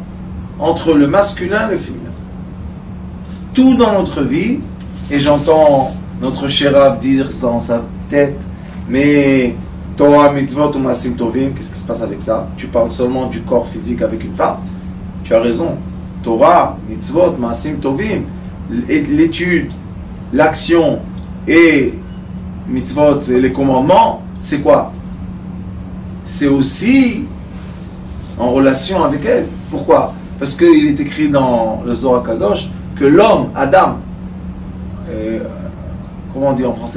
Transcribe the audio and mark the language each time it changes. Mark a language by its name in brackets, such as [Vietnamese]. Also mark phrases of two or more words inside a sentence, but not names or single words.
[French] Entre le masculin et le féminin. Tout dans notre vie, et j'entends notre cher Rav dire dans sa tête, mais [Hebrew] תורה, מצוות [French] ou [Hebrew] מעשים טובים, [French] qu'est-ce qui se passe avec ça? Tu parles seulement du corps physique avec une femme. Tu as raison. [Hebrew] תורה, מצוות, מעשים טובים, [French] l'étude, l'action et mitzvot, et les commandements, c'est quoi? C'est aussi en relation avec elle. Pourquoi? Parce qu'il est écrit dans le Zohar Kadosh que l'homme, Adam, comment on dit en français?